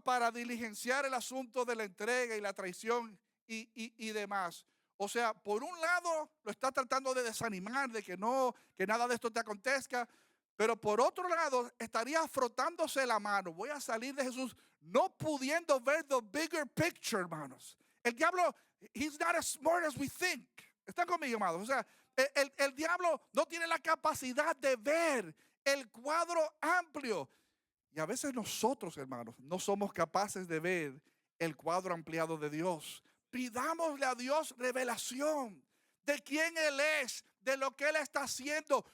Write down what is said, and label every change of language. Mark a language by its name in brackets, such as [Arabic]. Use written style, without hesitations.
[Spanish] Para diligenciar el asunto de la entrega y la traición y demás. O sea, por un lado lo está tratando de desanimar, de que nada de esto te acontezca, Pero por otro lado, estaría frotándose la mano. Voy a salir de Jesús no pudiendo ver [English] the bigger picture, [Spanish] hermanos. El diablo, [English] he's not as smart as we think. [Spanish] ¿Están conmigo, amados? O sea, el diablo no tiene la capacidad de ver el cuadro amplio. Y a veces nosotros, hermanos, no somos capaces de ver el cuadro ampliado de Dios. Pidámosle a Dios revelación de quién Él es, de lo que Él está haciendo.